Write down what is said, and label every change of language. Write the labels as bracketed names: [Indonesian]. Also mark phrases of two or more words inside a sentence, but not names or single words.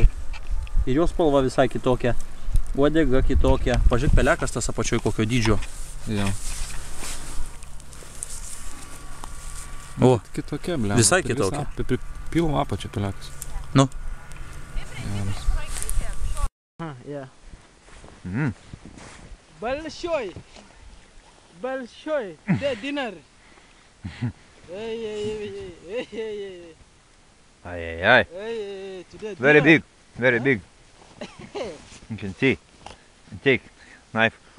[Lithuanian] Ir jos spalva visai kitokia. Uodega kitokia. Pažiūrėk, pelekas tas apačioj kokio dydžio. Jo. O. Kitokia, blem. Visai kitokia. Pilvo apačio pelekas. Nu. Geras. [Russian] Большой. [English] The dinner. Ay. Very big. Very big. You can see. Take knife.